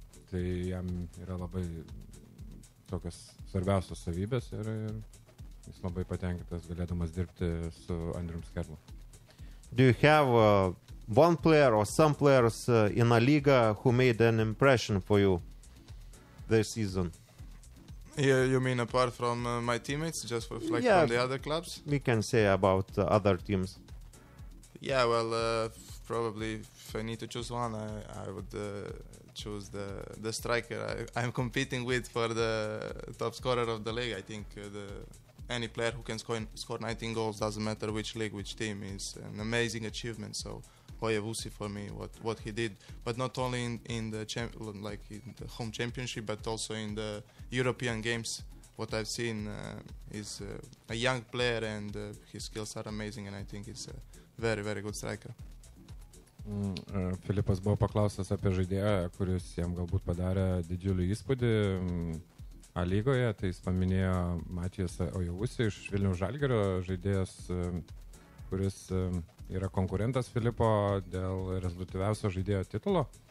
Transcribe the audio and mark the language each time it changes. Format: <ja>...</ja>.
<lt>Tai jam yra labai tokios svarbiausios savybės ir jis labai patenkintas galėdamas dirbti su Andrium Skerlu.</lt> <en>Do you have one player or some players in a liga who made an impression for you this season? Yeah, you mean apart from my teammates, just from the other clubs? We can say about other teams. Yeah, well, probably if I need to choose one, I would choose the striker I'm competing with for the top scorer of the league. I think any player who can score 19 goals, doesn't matter which league, which team, is an amazing achievement. So Oyewusi for me, what he did, but not only in the home championship, but also in the European games. What I've seen is a young player, and his skills are amazing, and I think he's a very, very good striker.</en> <lt>Filipas buvo paklaustas apie žaidėją, kuris jam galbūt padarė didžiulį įspūdį A lygoje, tai jis paminėjo Matijas Oyewusi iš Vilniaus Žalgirio, žaidėjas, kuris yra konkurentas Filipo dėl rezultatyviausio žaidėjo titulo.</lt>